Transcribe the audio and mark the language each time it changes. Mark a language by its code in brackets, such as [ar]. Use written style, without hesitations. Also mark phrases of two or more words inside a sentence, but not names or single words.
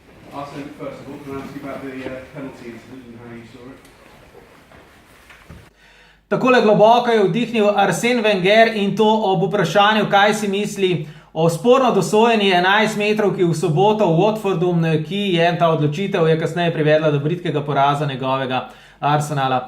[en] Arsene, first of all, can I ask you about the penalty incident and how you saw it? [sl] Takole globoko je vdihnil Arsene Wenger in to ob vprašanju, kaj si misli o sporno dosojeni 11 metrovki v soboto v Watfordu, ki je ta odločitev je kasneje privedla do britkega poraza njegovega Arsenala.